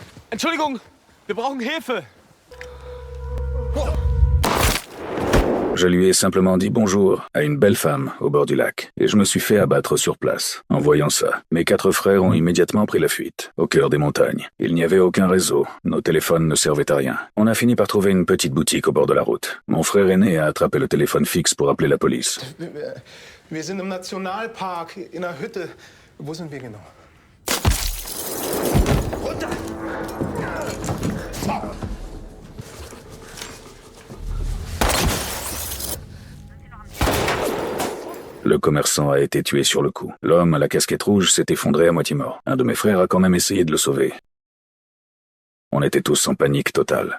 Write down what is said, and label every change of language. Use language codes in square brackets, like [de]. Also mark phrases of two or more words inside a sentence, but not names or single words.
[de] Entschuldigung, wir brauchen Hilfe. [fr] Je lui ai simplement dit bonjour à une belle femme au bord du lac, et je me suis fait abattre sur place. En voyant ça, mes 4 frères ont immédiatement pris la fuite, au cœur des montagnes. Il n'y avait aucun réseau, nos téléphones ne servaient à rien. On a fini par trouver une petite boutique au bord de la route. Mon frère aîné a attrapé le téléphone fixe pour appeler la police. [de] Wir sind im Nationalpark, in einer Hütte. Wo sind wir genau? Runter! [fr] Le commerçant a été tué sur le coup. L'homme à la casquette rouge s'est effondré à moitié mort. Un de mes frères a quand même essayé de le sauver. On était tous en panique totale.